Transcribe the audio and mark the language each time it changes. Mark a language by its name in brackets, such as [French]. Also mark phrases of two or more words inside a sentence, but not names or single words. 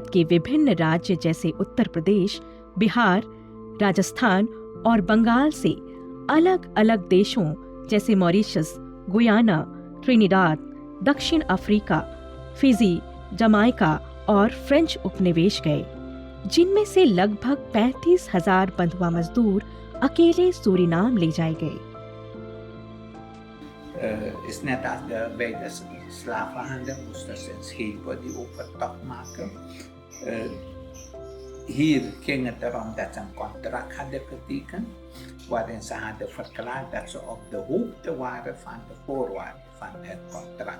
[Hindi] के विभिन्न राज्य जैसे उत्तर प्रदेश, बिहार, राजस्थान और बंगाल से अलग अलग देशों जैसे मॉरिशस, गुयाना, ट्रिनिडाद, दक्षिण अफ्रीका, फिजी, जमाइका और फ्रेंच उपनिवेश गए, जिनमें से लगभग 35,000 बंधुआ मजदूर अकेले सूरीनाम ले जाए गए। [Dutch] Is net als bij de slavenhandel moesten ze schepen die overtocht maken. Hier ging het erom dat ze een contract hadden getekend, waarin ze hadden verklaard dat ze op de hoogte waren van de voorwaarden van het contract.